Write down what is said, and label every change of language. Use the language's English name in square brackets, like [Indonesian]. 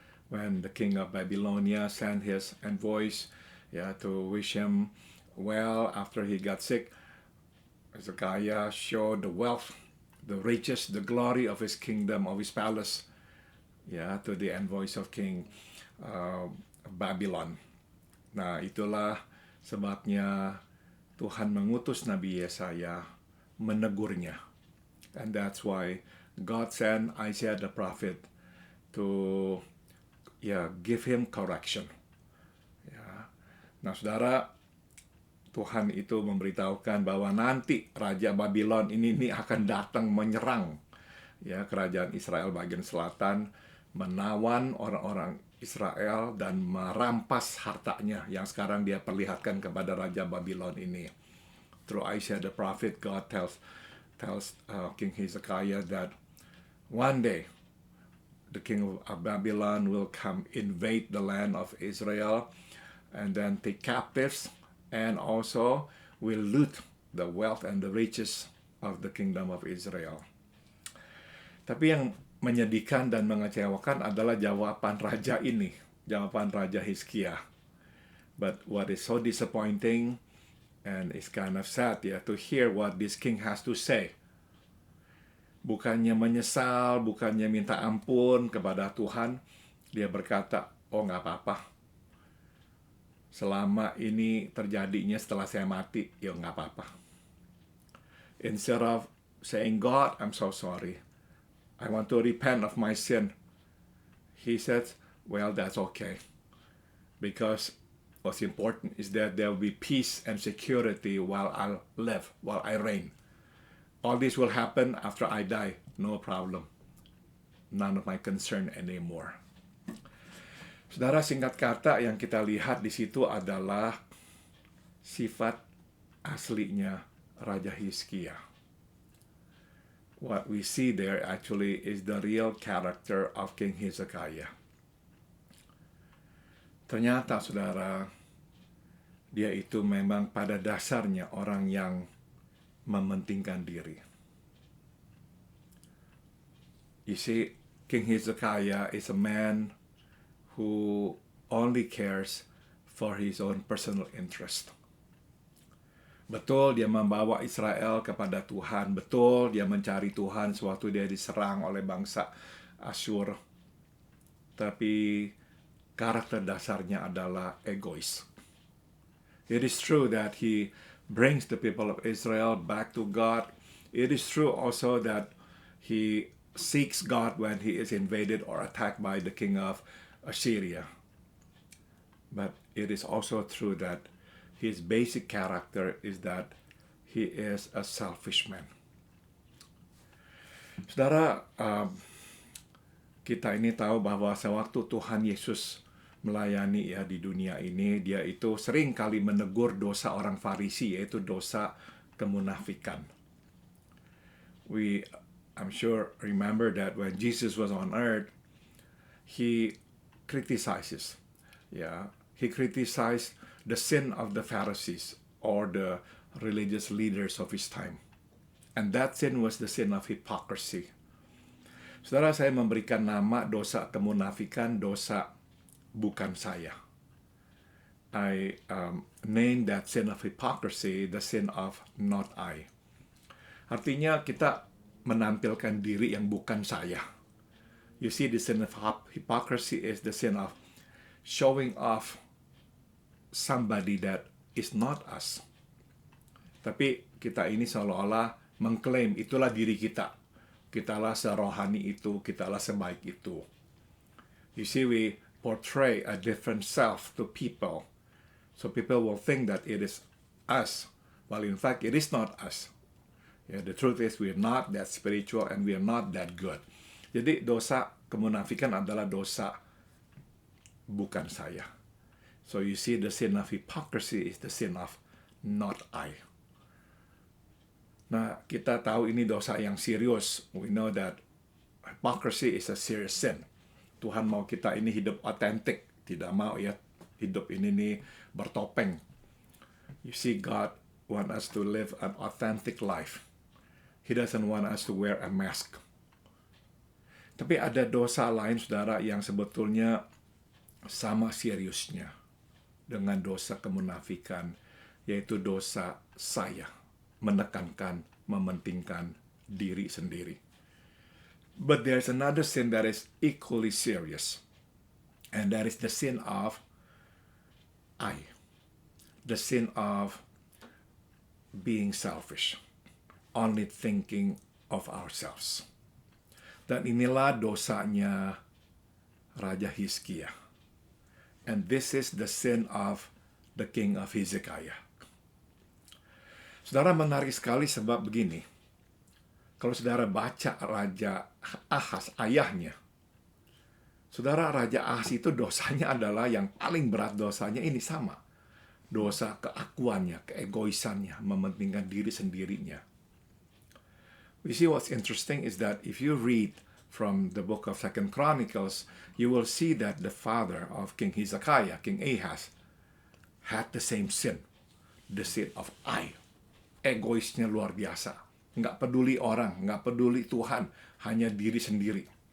[English] When the king of Babylonia sent his envoys to wish him well after he got sick, Hezekiah showed the wealth, the riches, the glory of his kingdom, of his palace, to the envoys of King Babylon. [Indonesian] Nah, itulah sebabnya Tuhan mengutus Nabi Yesaya menegurnya. [English] And that's why God sent Isaiah the prophet to give him correction. [Indonesian] Nah, saudara, Tuhan itu memberitahukan bahwa nanti Raja Babylon ini akan datang menyerang kerajaan Israel bagian selatan, menawan orang-orang Israel dan merampas hartanya yang sekarang dia perlihatkan kepada Raja Babylon ini. [English] Through Isaiah the prophet, God tells King Hezekiah that one day the king of Babylon will come invade the land of Israel and then take captives, and also will loot the wealth and the riches of the kingdom of Israel. [Indonesian] Tapi yang menyedihkan dan mengecewakan adalah jawaban raja ini, jawaban Raja Hizkia. [English] But what is so disappointing and it's kind of sad to hear what this king has to say. [Indonesian] Bukannya menyesal, bukannya minta ampun kepada Tuhan, dia berkata, oh nggak apa-apa. Selama ini terjadinya setelah saya mati, ya nggak apa-apa. [English] Instead of saying, God, I'm so sorry, I want to repent of my sin, he said, well, that's okay. Because what's important is that there will be peace and security while I live, while I reign. All this will happen after I die, no problem. None of my concern anymore. [Indonesian] Saudara, singkat kata yang kita lihat di situ adalah sifat aslinya Raja Hizkia. [English] What we see there actually is the real character of King Hezekiah. [Indonesian] Ternyata, saudara, dia itu memang pada dasarnya orang yang mementingkan diri. [English] You see, King Hezekiah is a man who only cares for his own personal interest. [Indonesian] Betul dia membawa Israel kepada Tuhan, betul dia mencari Tuhan sewaktu dia diserang oleh bangsa Asyur. Tapi karakter dasarnya adalah egois. [English] It is true that he brings the people of Israel back to God. It is true also that he seeks God when he is invaded or attacked by the king of Assyria. But it is also true that his basic character is that he is a selfish man. [Indonesian] Saudara, kita ini tahu bahwa sewaktu Tuhan Yesus melayani di dunia ini, dia itu sering kali menegur dosa orang Farisi, yaitu dosa kemunafikan. [English] I'm sure remember that when Jesus was on earth, he criticizes, he criticized the sin of the Pharisees or the religious leaders of his time. And that sin was the sin of hypocrisy. [Indonesian] Saudara, saya memberikan nama dosa kemunafikan, dosa bukan saya. [English] I named that sin of hypocrisy the sin of not I. [Indonesian] Artinya kita menampilkan diri yang bukan saya. [English] You see, the sin of hypocrisy is the sin of showing off somebody that is not us. [Indonesian] Tapi kita ini seolah-olah mengklaim itulah diri kita. Kitalah serohani itu, kitalah sebaik itu. [English] You see, we portray a different self to people. So people will think that it is us, while in fact it is not us. The truth is we are not that spiritual and we are not that good. [Indonesian] Jadi dosa kemunafikan adalah dosa bukan saya. [English] So you see, the sin of hypocrisy is the sin of not I. [Indonesian] Nah, kita tahu ini dosa yang serius. [English] We know that hypocrisy is a serious sin. [Indonesian] Tuhan mau kita ini hidup otentik, tidak mau hidup ini nih bertopeng. [English] You see, God want us to live an authentic life. He doesn't want us to wear a mask. [Indonesian] Tapi ada dosa lain, saudara, yang sebetulnya sama seriusnya dengan dosa kemunafikan, yaitu dosa saya, menekankan, mementingkan diri sendiri. [English] But there's another sin that is equally serious, and that is the sin of I. The sin of being selfish, only thinking of ourselves. [Indonesian] Dan inilah dosanya Raja Hizkia. [English] And this is the sin of the king of Hezekiah. [Indonesian] Saudara, menarik sekali sebab begini. Kalau saudara baca Raja Ahaz, ayahnya, saudara, Raja Ahaz itu dosanya adalah yang paling berat dosanya ini sama. Dosa keakuannya, keegoisannya, mementingkan diri sendirinya. [English] We see what's interesting is that if you read from the book of 2 Chronicles, you will see that the father of King Hezekiah, King Ahaz, had the same sin. The sin of I. [Indonesian] Egoisnya luar biasa. Nggak peduli orang, nggak peduli Tuhan, hanya diri sendiri.